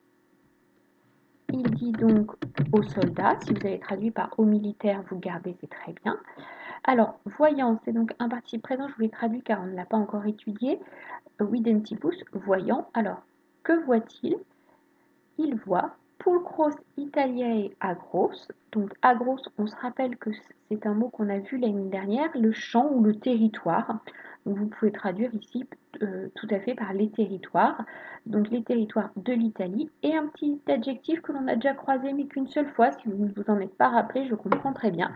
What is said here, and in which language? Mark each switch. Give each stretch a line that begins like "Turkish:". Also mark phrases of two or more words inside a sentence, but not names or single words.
French: Il dit donc aux soldats, si vous avez traduit par aux militaires, vous gardez, c'est très bien. Alors, voyant, c'est donc un participe présent, je vous l'ai traduit car on ne l'a pas encore étudié. Videntibus, voyant. Alors, que voit-il?
Latin: Il voit pulchros Italiae agros. Donc, agros, on se rappelle que c'est un mot qu'on a vu l'année dernière, le champ ou le territoire. Donc, vous pouvez traduire ici tout à fait par les territoires. Donc, les territoires de l'Italie. Et un petit adjectif que l'on a déjà croisé, mais qu'une seule fois, si vous ne vous en êtes pas rappelé, je comprends très bien.